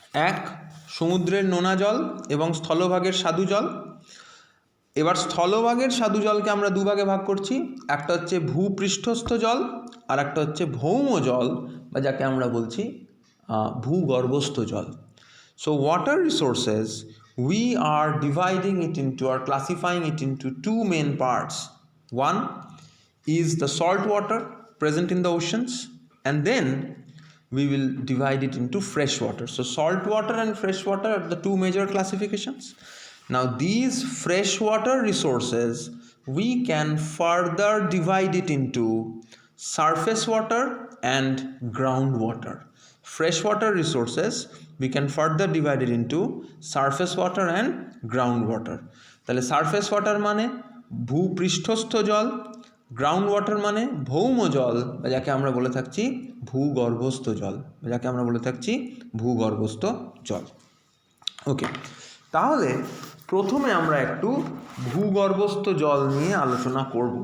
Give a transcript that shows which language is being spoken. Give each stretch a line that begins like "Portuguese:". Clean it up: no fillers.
Bangla: এক, সমুদ্রের নোনা জল এবং স্থলভাগের স্বাদু জল। এবার স্থলভাগের স্বাদু জলকে আমরা দুভাগে ভাগ করছি। একটা হচ্ছে ভূপৃষ্ঠস্থ জল আর একটা হচ্ছে ভৌম জল বা যাকে আমরা বলছি ভূগর্ভস্থ জল।
English: So water resources, we are dividing it into or classifying it into two main parts. One is the salt water present in the oceans, and then we will divide it into fresh water. So salt water and fresh water are the two major classifications. Now these freshwater resources we can further divide it into surface water and groundwater. Freshwater resources we can further divide it into surface water and groundwater.
Bangla: তাহলে surface water মানে ভূপৃষ্ঠস্থ জল, ground water মানে ভৌম জল বা যাকে আমরা বলে থাকছি ভূগর্ভস্থ জল বা যাকে আমরা বলে থাকছি ভূগর্ভস্থ জল। ওকে, তাহলে প্রথমে আমরা একটু ভূগর্ভস্থ জল নিয়ে আলোচনা করব।